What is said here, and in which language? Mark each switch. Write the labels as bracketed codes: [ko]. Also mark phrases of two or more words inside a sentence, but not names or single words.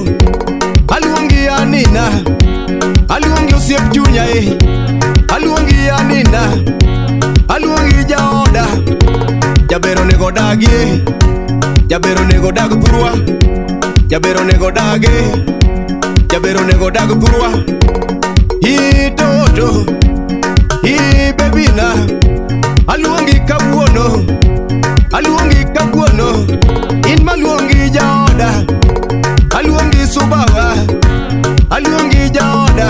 [luo] Aluongi anina, aluongi osiep chunya aluongi anina, aluongi jaoda. Jabero nego dagie, jabero nego dag thurwa, jabero nego dagie, jabero nego dag thurwa. [en] Hi toto, hi baby na, [luo] aluongi kawuono, aluongi kawuono. In maluongi jaoda, aluongi subawa, aluongi jaoda.